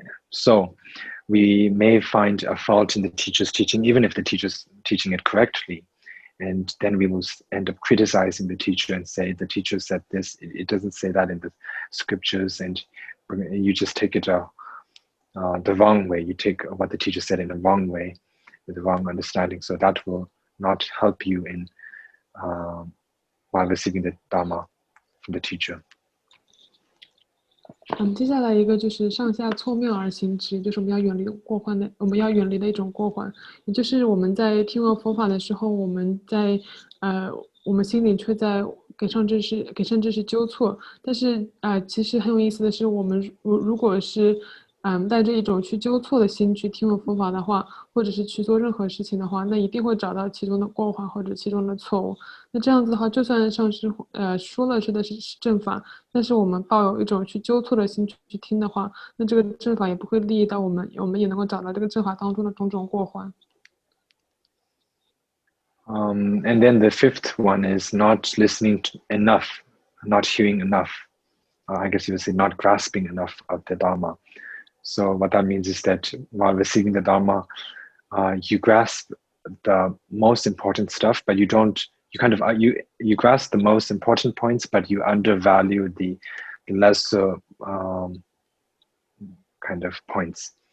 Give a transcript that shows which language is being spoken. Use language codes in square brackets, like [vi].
[en] So we may find a fault in the teacher's teaching, even if the teacher's teaching it correctly, and then we will end up criticizing the teacher and say the teacher said this, it doesn't say that in the scriptures, and you just take it the wrong way. You take what the teacher said in the wrong way, with the wrong understanding. So that will not help you in while receiving the Dharma from the teacher. [zh] 接下来一个就是上下错谬而行之，就是我们要远离的一种过患，也就是我们在听闻佛法的时候，我们心里却在给善知识纠错，但是其实很有意思的是，我们如果是带着一种去纠错的心去听闻佛法的话，或者是去做任何事情的话，那一定会找到其中的过患或者其中的错误。那这样子的话，就算上师说的是正法，但是我们抱有一种去纠错的心去听的话，那这个正法也不会利益到我们，我们也能够找到这个正法当中的种种过患。 [en] And then the fifth one is not listening enough, not hearing enough. I guess you would say not grasping enough of the Dharma. So what that means is that while receiving the Dharma, you grasp the most important stuff, but you grasp the most important points, but you undervalue the lesser kind of points.